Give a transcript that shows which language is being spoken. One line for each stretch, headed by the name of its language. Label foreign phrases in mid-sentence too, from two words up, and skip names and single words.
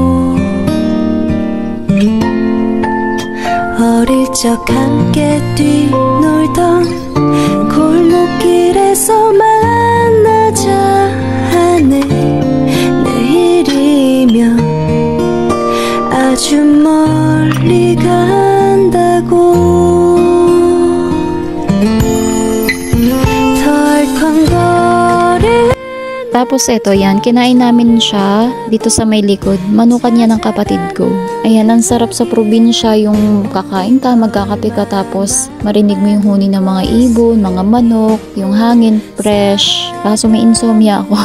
Korean: 어릴 적 함께 뛰놀던 골목길에서 만나자 하네. 아주 멀리 간다고. 덜컹거리는
Filipino: Tapos eto yan, kinain namin siya dito sa may likod. Manukan niya ng kapatid ko. Ayan, ang sarap sa probinsya yung kakain ka, magkakape ka tapos marinig mo yung huni ng mga ibon, mga manok, yung hangin, fresh. Kaso may insomnia ako.